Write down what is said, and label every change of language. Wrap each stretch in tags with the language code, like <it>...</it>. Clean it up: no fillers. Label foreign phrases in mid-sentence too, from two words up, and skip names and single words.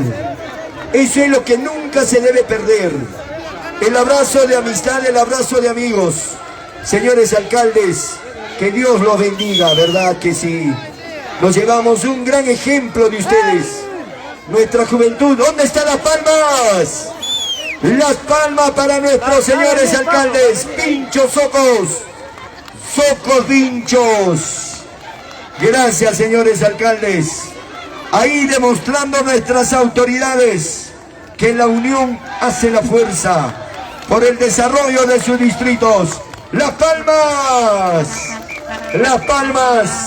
<es>Eso es lo que nunca se debe perder. El abrazo de amistad, el abrazo de amigos. Señores alcaldes, que Dios los bendiga, ¿verdad que sí? Nos llevamos un gran ejemplo de ustedes. Nuestra juventud. ¿Dónde están las palmas? Las palmas para nuestros señores alcaldes. Vinchos Socos. Socos Vinchos. Gracias, señores alcaldes. Ahí demostrando nuestras autoridades que la unión hace la fuerza por el desarrollo de sus distritos. ¡Las palmas! ¡Las palmas!</es>